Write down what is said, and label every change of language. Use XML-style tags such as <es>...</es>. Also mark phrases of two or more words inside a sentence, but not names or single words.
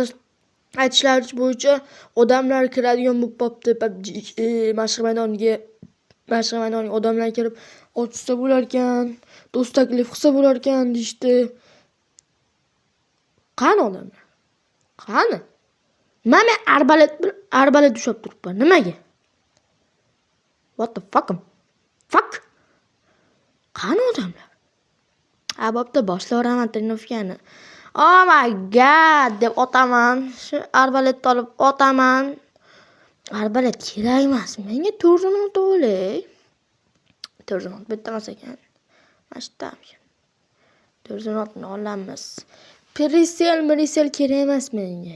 <uz>Aytishlaricha bo'yicha odamlar kiradigan bo'lib qopti PUBG mashq maydoniga. Mashq maydoniga odamlar kirib ochsa bo'lar ekan, do'st taklif qilsa bo'lar ekan deyishdi. Qani odamlar? Qani? Mana arbalet ushlab turibman. Nimaga?</uz> <en>What the fuck? Fuck.</en> <uz>Qani odamlar? Bo'pti, boshlayveraman trenirovkani.</uz> <en>Oh my god</en> <uz>deb otaman. Shu arbaletni olib otaman. Arbalet kerak emas. Menga 406 olay. 406 bitmas ekan. Mashtab. 406 ni olamiz. Prisel kerak emas menga.</uz>